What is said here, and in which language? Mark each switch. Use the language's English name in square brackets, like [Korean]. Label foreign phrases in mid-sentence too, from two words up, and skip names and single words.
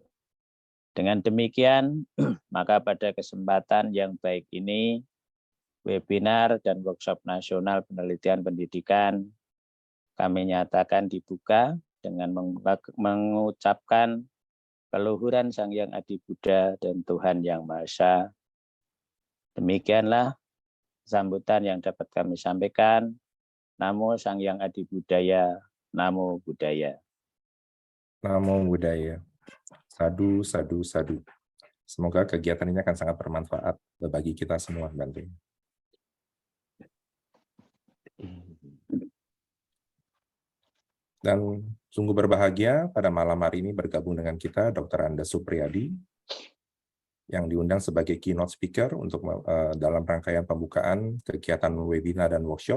[Indonesian] Dengan demikian, maka pada kesempatan yang baik ini, webinar dan workshop nasional penelitian pendidikan kami nyatakan dibuka dengan mengucapkan keluhuran Sang Hyang Adi Buddha dan Tuhan Yang Maha Esa. Demikianlah sambutan yang dapat kami sampaikan. [Pali] Namo Sang Hyang Adi Buddhaya, Namo Buddhaya. Namo Buddhaya. Sadu, sadu, sadu. [Indonesian] Semoga kegiatan ini akan sangat bermanfaat bagi kita semua, Bante. Dan sungguh berbahagia pada malam hari ini bergabung dengan kita Dr. Andes Supriyadi yang diundang sebagai [English] keynote speaker [Indonesian] untuk dalam rangkaian pembukaan kegiatan webinar dan workshop.